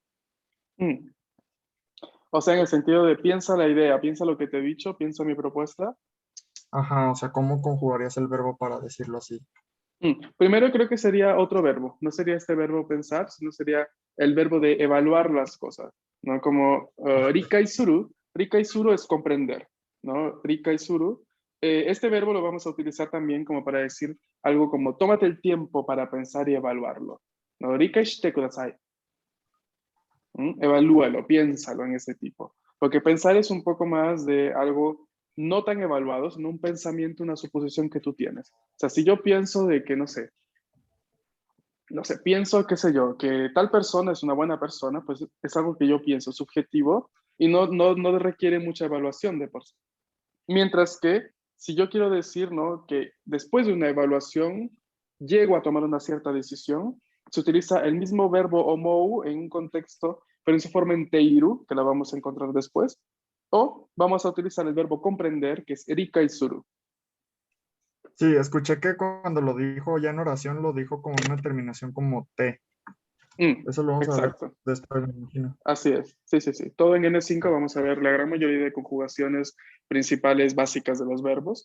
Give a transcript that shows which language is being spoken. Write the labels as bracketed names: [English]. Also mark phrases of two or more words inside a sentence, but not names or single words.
[Spanish] O sea, en el sentido de piensa la idea, piensa lo que te he dicho, piensa mi propuesta. Ajá, o sea, ¿cómo conjugarías el verbo para decirlo así? Primero creo que sería otro verbo, no sería este verbo pensar, sino sería el verbo de evaluar las cosas, ¿no? Como [Japanese] 理解する [Spanish] es comprender, ¿no? [Japanese] 理解する. [Spanish] Este verbo lo vamos a utilizar también como para decir algo como tómate el tiempo para pensar y evaluarlo, ¿no? [Japanese] 理解してください. [Spanish] Evalúalo, piénsalo en ese tipo. Porque pensar es un poco más de algo no tan evaluado, sino un pensamiento, una suposición que tú tienes. O sea, si yo pienso de que, no sé, pienso, qué sé yo, que tal persona es una buena persona, pues es algo que yo pienso, subjetivo, y no requiere mucha evaluación de por sí. Mientras que si yo quiero decir, ¿no?, que después de una evaluación llego a tomar una cierta decisión, se utiliza el mismo verbo omou en un contexto, pero en su forma en teiru, que la vamos a encontrar después, o vamos a utilizar el verbo comprender, que es [Japanese] 理解する. [Spanish] Sí, escuché que cuando lo dijo ya en oración, lo dijo con una terminación como T. Eso lo vamos a ver Exacto. después, me imagino. Así es, sí. Todo en N5 vamos a ver la gran mayoría de conjugaciones principales básicas de los verbos.